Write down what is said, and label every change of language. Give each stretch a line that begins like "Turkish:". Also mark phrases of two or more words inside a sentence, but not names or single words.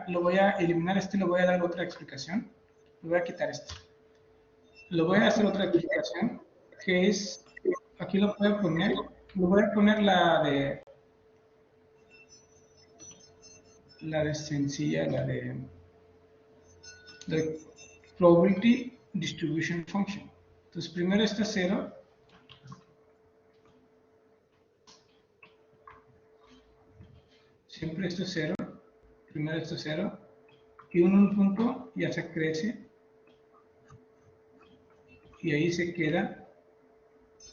Spanish: Lo voy a eliminar le voy a dar otra explicación. Le voy a quitar esto. Le voy a hacer otra explicación, que es, aquí lo voy a poner, la de sencilla, la de
English: probability distribution function.
Spanish: Entonces, primero está 0. Siempre esto es 0. Primero esto es 0. Y un punto ya se crece. Y ahí se queda.